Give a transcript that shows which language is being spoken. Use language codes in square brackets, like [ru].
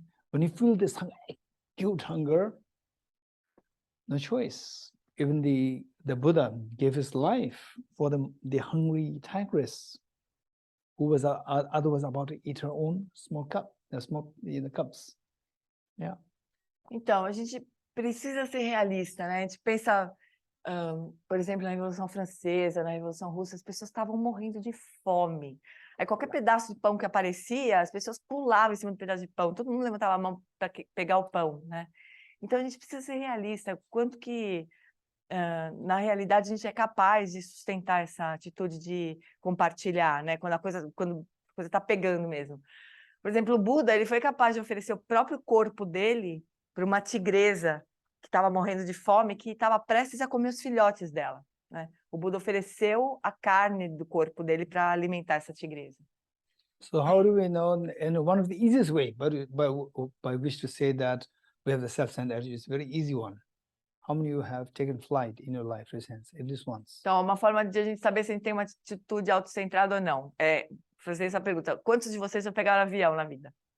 [en] When you feel this acute hunger, no choice. Even the Buddha gave his life for the hungry tigress who was otherwise about to eat her own small cup, the cups. Yeah. [pt] Então, a gente precisa ser realista, né? A gente pensa, por exemplo, na Revolução Francesa, na Revolução Russa, as pessoas estavam morrendo de fome. Aí qualquer pedaço de pão que aparecia, as pessoas pulavam em cima do pedaço de pão, todo mundo levantava a mão para pegar o pão, né? Então a gente precisa ser realista, quanto que na realidade a gente é capaz de sustentar essa atitude de compartilhar, né? Quando a coisa está pegando mesmo. Por exemplo, o Buda, ele foi capaz de oferecer o próprio corpo dele para uma tigresa que estava morrendo de fome, que estava prestes a comer os filhotes dela, né? O Buda ofereceu a carne do corpo dele para alimentar essa tigresa. [en] So how do we know? And one of the easiest way, by which to say that we have the self-centered attitude, is a very easy one. How many of you have taken flight in your life? Raise hands, at least once. [pt] Então, uma forma de a gente saber se a gente tem uma atitude autocentrada ou não é fazer essa pergunta: quantos de vocês já pegaram avião na vida?